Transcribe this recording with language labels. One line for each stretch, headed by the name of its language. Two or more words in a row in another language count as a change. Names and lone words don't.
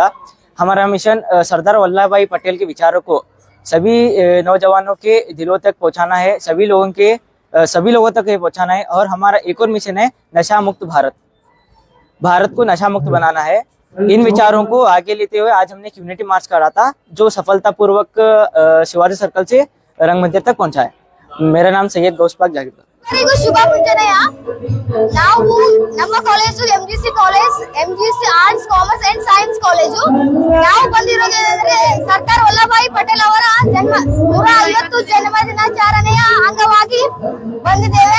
Hindi: हमारा मिशन सरदार वल्लभभाई पटेल के विचारों को सभी नौजवानों के दिलों तक पहुंचाना है, सभी लोगों तक ये पहुंचाना है. और हमारा एक और मिशन है नशा मुक्त भारत को नशा मुक्त बनाना है. इन विचारों को आगे लेते हुए आज हमने एक
English: unity march
Hindi: करा था, जो सफलतापूर्वक शिवाजी सर्कल से रंग मंदिर तक पहुंचा है. मेरा नाम सैयद गौसबाग जागीरदार.
Kannada: ಎಲ್ಲರಿಗೂ ಶುಭ ಮುಂಜಾನೆಯ. ನಾವು ನಮ್ಮ ಕಾಲೇಜು ಎಂಜಿಸಿ ಆರ್ಟ್ಸ್ ಕಾಮರ್ಸ್ ಅಂಡ್ ಸೈನ್ಸ್ ಕಾಲೇಜು. ನಾವು ಬಂದಿರೋದೇನೆಂದ್ರೆ ಸರ್ದಾರ್ ವಲ್ಲಭಾಯಿ ಪಟೇಲ್ ಅವರ 150 ಜನ್ಮ ದಿನಾಚರಣೆಯ ಅಂಗವಾಗಿ ಬಂದಿದ್ದೇವೆ.